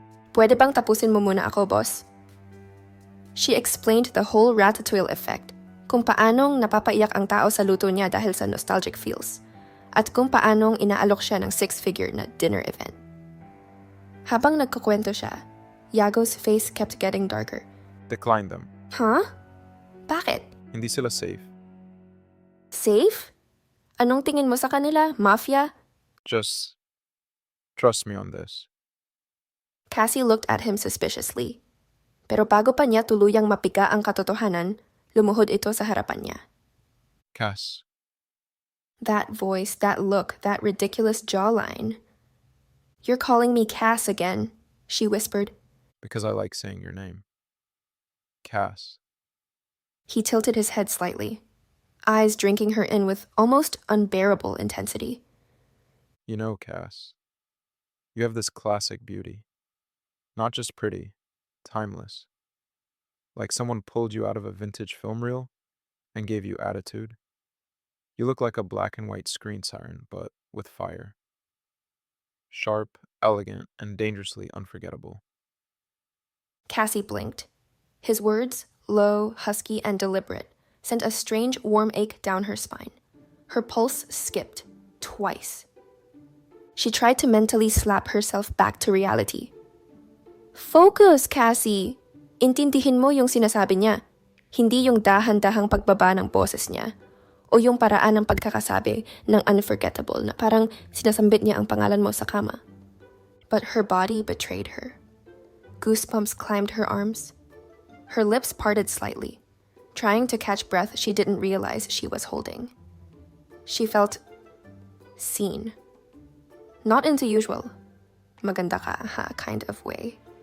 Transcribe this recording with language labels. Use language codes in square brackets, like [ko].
[tl] Pwede bang tapusin mo muna ako, boss? [en] She explained the whole ratatouille effect, [tl] kung paanong napapaiyak ang tao sa luto niya dahil sa nostalgic feels, at kung paanong inaalok siya ng 6-figure na dinner event. Habang nagkukwento siya, [en] Yago's face kept getting darker. Decline them. [tl] Huh? Bakit? Hindi sila safe. Safe? Anong tingin mo sa kanila? Mafia? [en] Just trust me on this. Cassie looked at him suspiciously. [tl] Pero bago pa niya tuluyang mapiga ang katotohanan, lumuhod ito sa harapan niya. Cass, [en] That voice, that look, that ridiculous jawline. You're calling me Cass again, she whispered. because I like saying your name. Cass, He tilted his head slightly, eyes drinking her in with almost unbearable intensity. you know, Cass, you have this classic beauty. Not just pretty, timeless. Like someone pulled you out of a vintage film reel and gave you attitude. You look like a black and white screen siren, but with fire. Sharp, elegant, and dangerously unforgettable. Cassie blinked. His words, low, husky, and deliberate, sent a strange warm ache down her spine. Her pulse skipped, twice. She tried to mentally slap herself back to reality. [tl] Focus, Cassie! Intindihin mo yung sinasabi niya. Hindi yung dahan-dahang pagbaba ng boses niya. O yung paraan ng pagkakasabi ng unforgettable na parang sinasambit niya ang pangalan mo sa kama. [en] But her body betrayed her. Goosebumps climbed her arms. Her lips parted slightly, trying to catch breath she didn't realize she was holding. She felt seen. Not in the usual, [tl] maganda ka ha [en] kind of way.